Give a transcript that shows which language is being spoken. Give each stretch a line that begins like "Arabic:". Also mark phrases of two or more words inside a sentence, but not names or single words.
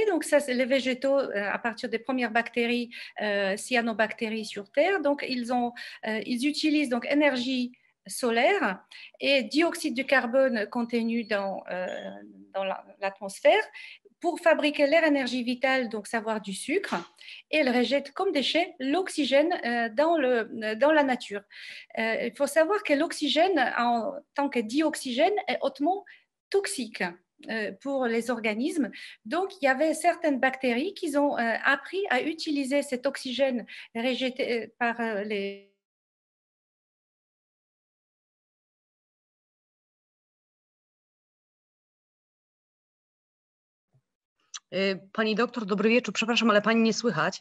French: Donc, ça, les végétaux, à partir des premières bactéries, cyanobactéries sur Terre, donc ils utilisent donc énergie solaire et dioxyde de carbone contenu dans l'atmosphère pour fabriquer leur énergie vitale, donc savoir du sucre, et ils rejettent comme déchet l'oxygène dans la nature. Il faut savoir que l'oxygène, en tant que dioxygène, est hautement toxique pour les organismes. Donc, il y avait certaines bactéries qui ont appris à utiliser cet oxygène rejeté par les...
Polish: Pani doktor, dobry wieczór. Przepraszam, ale pani nie słychać.